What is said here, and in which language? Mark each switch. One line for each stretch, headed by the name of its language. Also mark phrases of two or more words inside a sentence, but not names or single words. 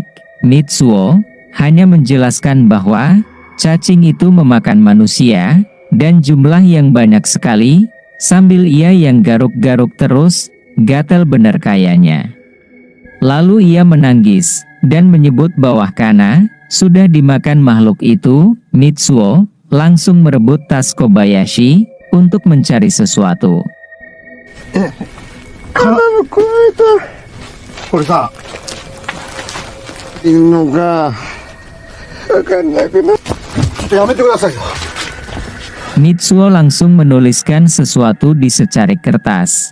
Indonesian: Mitsuo hanya menjelaskan bahwa cacing itu memakan manusia, dan jumlah yang banyak sekali, sambil ia yang garuk-garuk terus, gatel bener kayaknya. Lalu ia menangis, dan menyebut bahwa Kana sudah dimakan makhluk itu. Mitsuo langsung merebut tas Kobayashi untuk mencari sesuatu.
Japanese: これさ、いるのかわかんなくな。やめてくださいよ。
Indonesian: Mitsuo langsung menuliskan sesuatu di secarik kertas.